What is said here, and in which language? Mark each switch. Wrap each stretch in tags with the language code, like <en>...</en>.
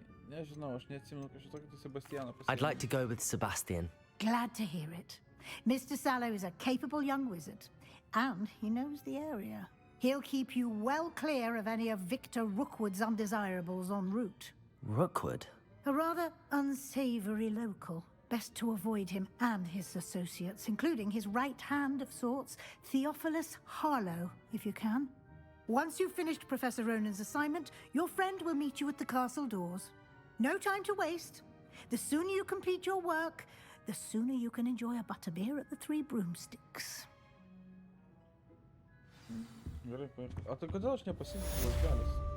<lt>Nežinau, aš neatsimenu, kad šitokį tai Sebastianą pasimt.</lt> <en>I'd like to go with Sebastian. Glad to hear it. Mr. Sallow is a capable young wizard, and he knows the area. He'll keep you well clear of any of Victor Rookwood's undesirables en route. Rookwood? A rather unsavory local. Best to avoid him and his associates, including his right hand of sorts, Theophilus Harlow, if you can. Once you've finished Professor Ronan's assignment, your friend will meet you at the castle doors. No time to waste. The sooner you complete your work, the sooner you can enjoy a butterbeer at the Three Broomsticks.</en> <lt>Gerai, a tai kodėl aš nepasiimsiu lasdelės?</lt>